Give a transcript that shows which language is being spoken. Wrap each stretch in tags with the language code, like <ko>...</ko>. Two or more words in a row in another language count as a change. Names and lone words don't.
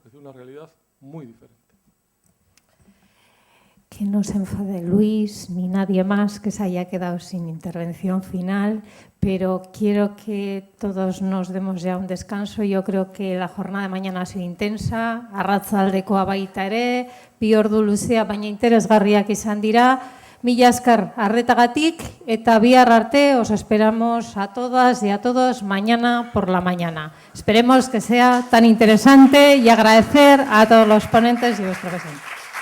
<es>Que es una realidad muy diferente. Que no se enfade Luis ni nadie más que se haya quedado sin intervención final, pero quiero que todos nos demos ya un descanso. Yo creo que la jornada de mañana ha sido intensa,</es> <eu>arratsaldekoa baita ere, 2 ordu luzea baina interesgarriak izan dira. Mila esker arretagatik eta bihar arte</eu> <es>os esperamos a todas y a todos mañana por la mañana. Esperemos que sea tan interesante y agradecer a todos los ponentes y vuestro presente.</es>